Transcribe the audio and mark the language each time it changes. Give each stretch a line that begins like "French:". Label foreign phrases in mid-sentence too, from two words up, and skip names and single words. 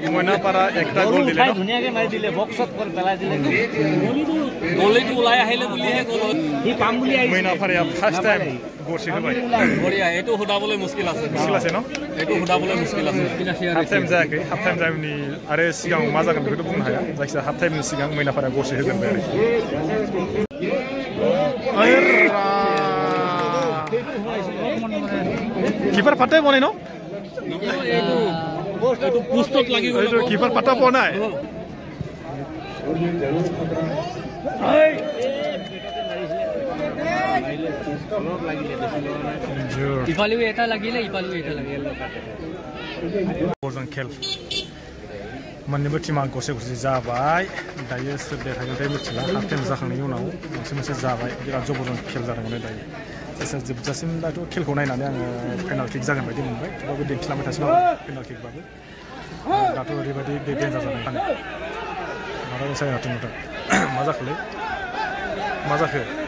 Assamese: মইনাপাৰা একটা গোল দিলে ন ধুনীয়াকৈ মাৰি দিলে বক্সত পেলাই দিলে গলিটো ওলাই আহিলে বুলিহে গ'ল সি পাম বুলি আহিছে মইনাপাৰা
English: first time
Assamese: গৰছি হবাই বঢ়িয়া এইটো সোধাবলৈ মুস্কিল আছে ন এইটো সোধাবলৈ মুস্কিল আছে
English: half time
Bodo: जायाखै
English: half time
Bodo: टाइमनि आरो सिगां मा जागोन बेखौथ' बुंनो हाया जायखिजाया
English: half time
Bodo: सिगां मैनापारा गरसे होगोन बे किपार फाटाय बनाय न
Assamese: এইটো পোষ্টত লাগি গ'ল
Bodo: किपार फाटा बनाय
Assamese: ইফালেও এটা লাগিলে ইফালেও এটা লাগিলে
Bodo: खेल मोननैबो टीमा गरसे गरसे जाबाय दायो सोर देरहागोनथाय मिथिला
English: half time
Bodo: जाखांनायनि उनाव मोनसे जाबाय बिराद जबरजों खेल जादोंमोन दायो जायखिजाया जोबजासिम दाथ' खेलखौ नायनानै आङो
English: penalty kick
Bodo: जागोन बायदि मोनबाय थेवबाबो दिन्थिलांबाय थासिगोन
English: penalty kick
Bodo: दाथ' ओरैबायदि डेन्जार जादों माने माबा मोसाय हाथों नुदों मा जाखोलै मा जाखो